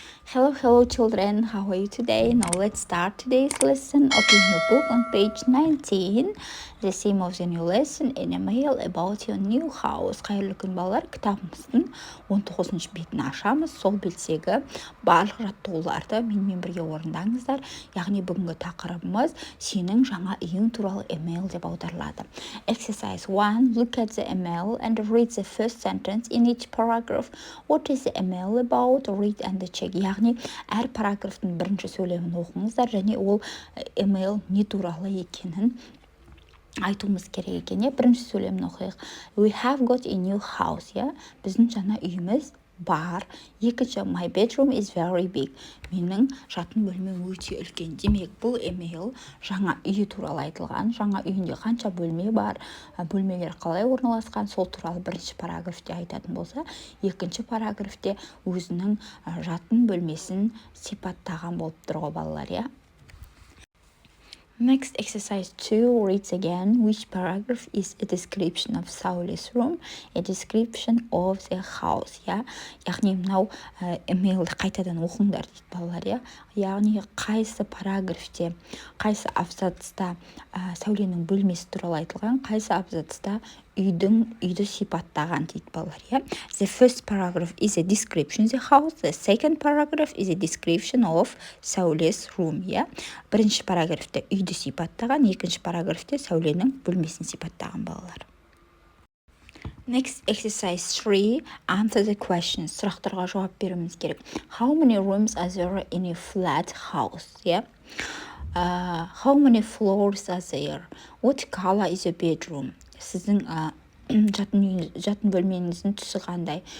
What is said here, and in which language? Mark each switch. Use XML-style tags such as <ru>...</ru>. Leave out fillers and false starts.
<en>Hello children, how are you today? Now let's start today's lesson. Open your book on page 19. The theme of the new lesson in a mail about your new house.</en> <kk>Қайырлы күн балалар, кітабымыздың 19-шы бетін ашамыз. Сол беттегі барлық жаттығуларды менімен бірге орындаңыздар. Яғни бүгінгі тақырыбымыз сенің жаңа үйің туралы email деп аударылады.</kk> <en>Exercise 1. Look at the email and read the first sentence in each paragraph. What is the email about? Read and check.</en> <kk>Яғни әр параграфтың бірінші сөйлемін оқыңыздар және ол email не туралы екенін айтуымыз керек екен. Бірінші сөйлемін оқиық.</kk> <en>We have got a new house.</en> <kk>Біздің жаңа үйіміз бар. Екінші,</kk> <en>my bedroom is very big.</en> <kk>Менің жатын бөлмем өте үлкен. Демек, бұл email жаңа үй туралы айтылған. Жаңа үйінде қанша бөлме бар, бөлмелер қалай орналасқан, сол туралы бірінші параграфте айтатын болса, екінші параграфте өзінің жатын бөлмесін сипаттаған болып тұр ғой балалар,</kk> <en>Next, exercise 2, reads again. Which paragraph is a description of Sauli's room, a description of the house,</en> <kk>Яғни, мынау emailді қайтадан оқыңдар дейді балалар, Яғни, қайсы параграфте, қайсы абзацта Сәуленің бөлмесі туралы айтылған, қайсы абзацта үйді сипаттаған дейді балалар,</kk> <en>The first paragraph is a description of the house. The second paragraph is a description of Sauli's room,</en> <kk>Бірінші параграфте үйді сипаттаған, екінші параграфте Сәуленің бөлмесін сипаттаған балалар.</kk> <en>Next, exercise 3, answer the questions.</en> <kk>Сұрақтарға жауап беруіміз керек.</kk> <en>How many rooms are there in a flat house? How many floors are there? What color is your bedroom?</en> <kk>Сіздің жатын бөлменіңіздің түсі қандай?</kk>